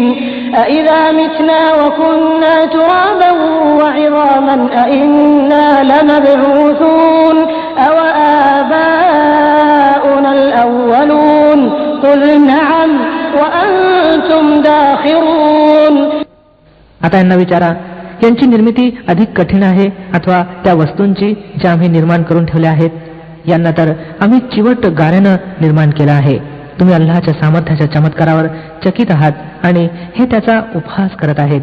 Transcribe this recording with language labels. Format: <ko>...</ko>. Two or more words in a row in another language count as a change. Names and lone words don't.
<ar>أإذا متنا وكنا ترابا وعظاما أإنا لمبعوثون أو آباؤنا الأولون قل نعم وأنتم داخرون.</ar> <mr>आता यांना विचारा, यांची निर्मिती अधिक कठीण आहे अथवा त्या वस्तूंची ज्या आम्ही निर्माण करून ठेवल्या आहेत? यांना तर आम्ही चिवट गाऱ्यानं निर्माण केलं आहे. तुम्ही अल्लाहच्या सामर्थ्याच्या चमत्कारावर चकित आहात आणि हे त्याचा उपहास करत आहेत.</mr>